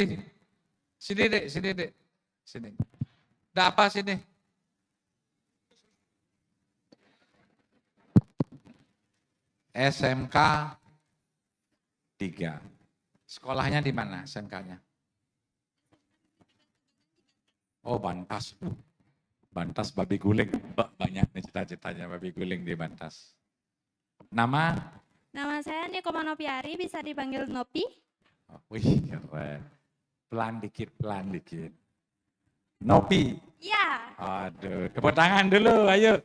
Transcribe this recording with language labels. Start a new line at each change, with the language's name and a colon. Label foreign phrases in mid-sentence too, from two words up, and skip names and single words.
Indonesian: Sini dek, sini dek. Sini. Ada apa sini? SMK 3. Sekolahnya di mana SMK-nya? Oh Bantas. Bantas babi guling. Banyak nih cita-citanya babi guling di Bantas. Nama? Nama saya Niko Manopiari, bisa dipanggil Nopi. Oh, wih keren. Pelan dikit. Nopi. Ya. Aduh, tepuk tangan dulu, ayo.